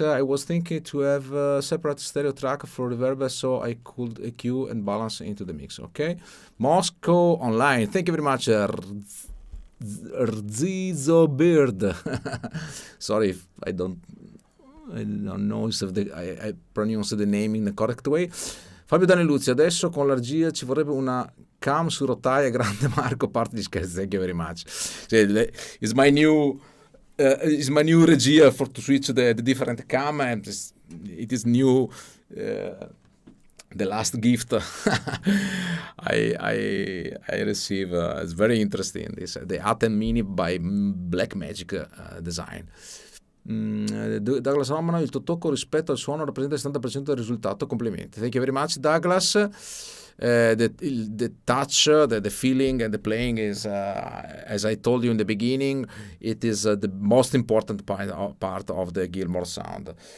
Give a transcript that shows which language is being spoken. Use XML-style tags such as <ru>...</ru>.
<en>I was thinking to have a separate stereo track for reverb so I could EQ and balance into the mix. Okay, Moscow Online. Thank you very much, Rzizo Bird. Sorry if I don't know if I pronounce the name in the correct way.</en> <it>Fabio Daniluzzi, adesso con l'argia ci vorrebbe una cam su rotaia grande.</it> <en>Marco,</en> <it>parte di scherzi.</it> <en>Thank you very much. It's my new regia for to switch the different cam, and it is new. The last gift I receive is very interesting. This the A10 Mini by Blackmagic Design.</en> <it>Douglas Romano, il tuo tocco rispetto al suono rappresenta il 70% del risultato. Complimenti.</it> <en>Thank you very much, Douglas. The touch, the feeling, and the playing is, as I told you in the beginning, it is the most important part of the Gilmour sound.</en>